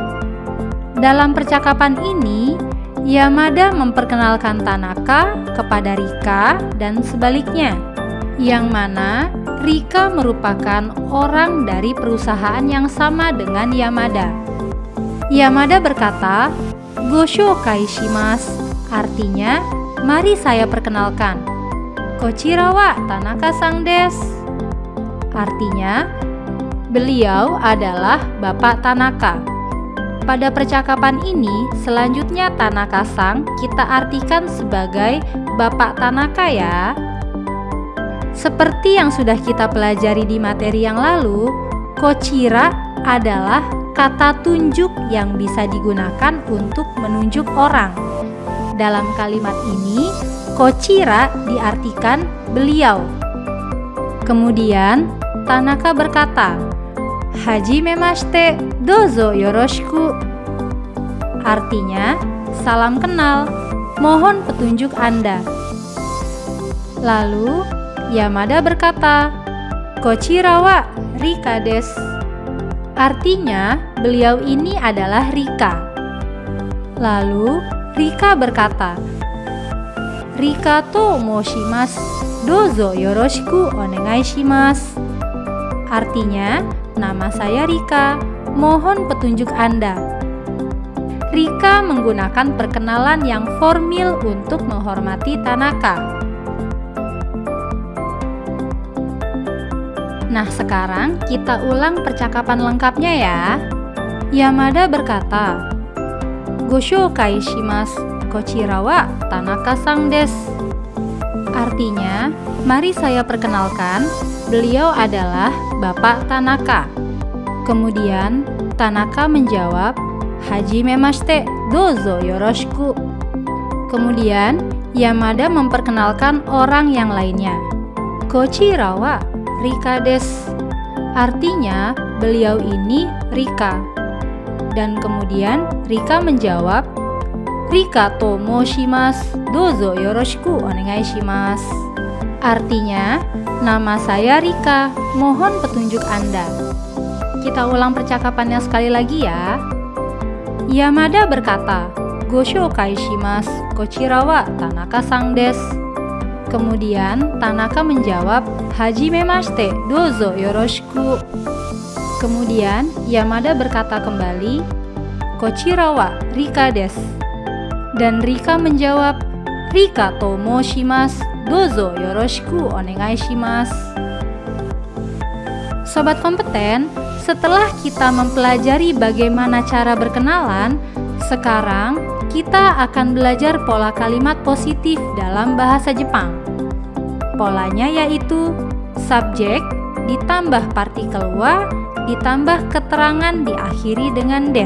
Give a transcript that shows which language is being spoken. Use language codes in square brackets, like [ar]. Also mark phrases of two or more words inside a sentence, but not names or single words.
[id] Dalam percakapan ini, Yamada memperkenalkan Tanaka kepada Rika dan sebaliknya, yang mana Rika merupakan orang dari perusahaan yang sama dengan Yamada. Yamada berkata, [ja] "ご紹介します," [id] artinya, "Mari saya perkenalkan." [ja] "こちらは田中さんです," [id] artinya, beliau adalah Bapak Tanaka. Pada percakapan ini, selanjutnya Tanaka-san kita artikan sebagai Bapak Tanaka ya. Seperti yang sudah kita pelajari di materi yang lalu, kochira adalah kata tunjuk yang bisa digunakan untuk menunjuk orang. Dalam kalimat ini, kochira diartikan beliau. Kemudian, Tanaka berkata, [ja] "はじめまして、どうぞよろしく," [id] artinya, salam kenal, mohon petunjuk Anda. Lalu, Yamada berkata, [ja] "こちらはリカです," [id] artinya, beliau ini adalah Rika. Lalu, Rika berkata, [ja] "リカと申します、どうぞよろしくお願いします," [id] artinya, nama saya Rika, mohon petunjuk Anda. Rika menggunakan perkenalan yang formal untuk menghormati Tanaka. Nah, sekarang kita ulang percakapan lengkapnya ya. Yamada berkata, [ja] "ご紹介します、こちらは田中さんです," [id] artinya, mari saya perkenalkan, beliau adalah Bapak Tanaka. Kemudian Tanaka menjawab, [ja] "はじめまして、どうぞよろしく." [id] Kemudian Yamada memperkenalkan orang yang lainnya. [ja] "こちらはリカです," [id] artinya beliau ini Rika. Dan kemudian Rika menjawab, [ja] "リカと申します、どうぞよろしくお願いします," [id] artinya, nama saya Rika, mohon petunjuk Anda. Kita ulang percakapannya sekali lagi ya. Yamada berkata, [ja] "ご紹介します、こちらは田中さんです." [id] Kemudian Tanaka menjawab, [ja] "はじめまして、どうぞよろしく." [id] Kemudian Yamada berkata kembali, [ja] "こちらはリカです." [id] Dan Rika menjawab, [ja] "リカと申します、どうぞよろしくお願いします." [id] Sobat kompeten, setelah kita mempelajari bagaimana cara berkenalan, sekarang kita akan belajar pola kalimat positif dalam bahasa Jepang. Polanya yaitu subjek ditambah partikel wa ditambah keterangan diakhiri dengan des.